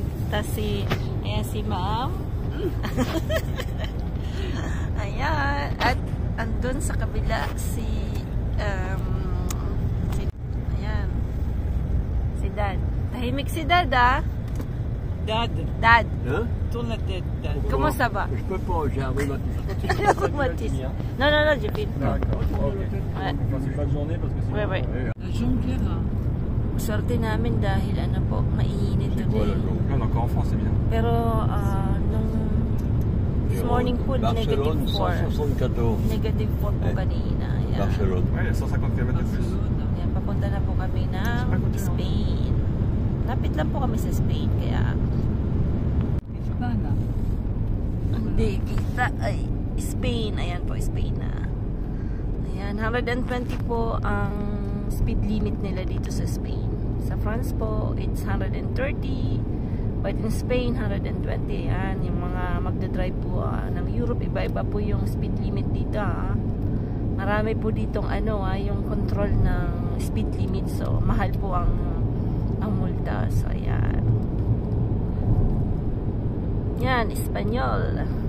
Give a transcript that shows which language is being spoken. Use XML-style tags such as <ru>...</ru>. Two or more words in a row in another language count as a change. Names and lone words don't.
<tl>Tapos ayan si Ma'am. Ayan. At andun sa kabila Dad. Tahimik si Dad, ah. Dad. Dad.</tl> <fr>Hein? Tourne la tête, Dad. Comment ça va? Je peux pas, j'ai un rhumatisme. Non, je filme. D'accord. Ouais. C'est pas de journée parce que c'est... Ouais. La jonquière.</fr> <tl>Swerte namin dahil ano po, mainit today.</tl> <fr>On est encore en France, c'est bien.</fr> <tl>Pero nung</tl> <en>this morning</en> <tl>po, Barcelone, negative 4. 174. Negative 4 po kanina. Ayan. Barcelone.</tl> <fr>Ouais, il y a 150 km de plus.</fr> <tl>Ayan, papunta na po kami ng Spain. Lapit lang po kami sa Spain, kaya Hindi kita. Ay, Spain. Ayan po, Spain na. Ayan, 120 po ang speed limit nila dito sa Spain. Sa France po,</tl> <en>it's 130. But in Spain, 120.</en> <tl>Ayan, yung mga magdadrive po ng Europe, iba-iba po yung speed limit dito. Marami po ditong yung control ng speed limit. So, mahal po ang multa. So, ayan. Yan, Espanyol.</tl>